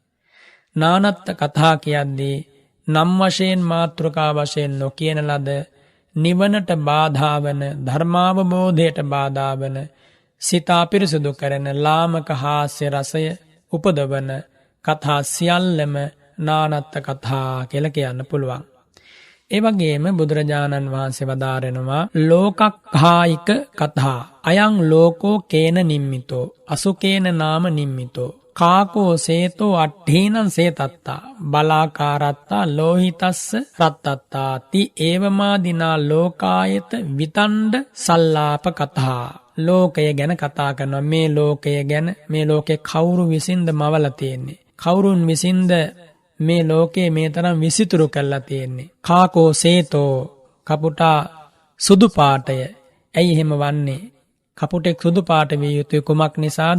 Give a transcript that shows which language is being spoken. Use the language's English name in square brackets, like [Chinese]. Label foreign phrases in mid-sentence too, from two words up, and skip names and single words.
[Sinhala] නානත්ථ කතා කියද්දී නම් වශයෙන් මාතෘකා වශයෙන් නොකියන ලද නිවනට බාධා වන ධර්මාවබෝධයට බාධා වන සිත අපිරිසුදු කරන ලාමක හාස්‍ය රසය උපදවන කතා සියල්ලම නානත්ථ කතා කියලා කියන්න පුළුවන්. ඒ වගේම බුදුරජාණන් වහන්සේ වදාරනවා ලෝකක්ඛායික කතා. [Pali] අයං ලෝකෝ කේන නිම්මිතෝ අසුකේන නාම නිම්මිතෝ කාකෝ සේතෝ අට්ඨීනං සේතත්තා බලාකාරත්තා ලෝහිතස්ස රත්තත්තා ති ඒවමාදිනා ලෝකායත විතණ්ඩ සල්ලාප කතා. [Sinhala] ලෝකය ගැන කතා කරනවා. මේ ලෝකය ගැන මේ ලෝකේ කවුරු විසින්ද මවලා තියෙන්නේ, කවුරුන් විසින්ද මේ ලෝකේ මේ තරම් විසිතුරු කරලා තියෙන්නේ. [Pali] කාකෝ සේතෝ [Sinhala] කපුටා සුදු පාටය. ඇයි එහෙම වන්නේ? කපුටෙක් සුදු පාට විය යුතුයි කුමක් නිසාද?